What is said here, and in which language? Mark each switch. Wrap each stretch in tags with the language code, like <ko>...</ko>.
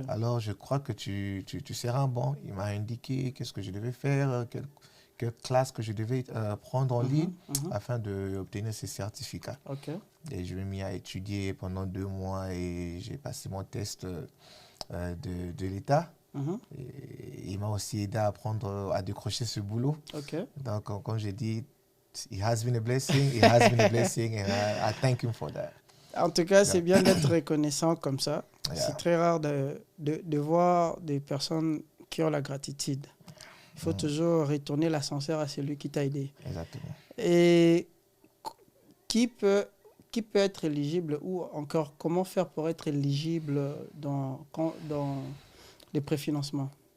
<fr>Alors, je crois que tu seras un bon. Il m'a indiqué qu'est-ce que je devais faire, quelle classe que je devais prendre en ligne afin d'obtenir ces certificats. Ok. Et je me mis à étudier pendant 2 mois et j'ai passé mon test de l'État. Et il m'a aussi aidé à apprendre à décrocher ce boulot. Ok. Donc, comme j'ai dit,</fr> <en>it has been a blessing, it has been a blessing, and I thank him for that.</en> <fr>En tout cas, c'est bien d'être reconnaissant comme ça.</fr> <en>Yeah.</en> <fr>C'est très rare de voir des personnes qui ont la gratitude. Il faut toujours retourner l'ascenseur à celui qui t'a aidé. Exactement. Et qui peut être éligible ou encore comment faire pour être éligible dans les préfinancements?</fr>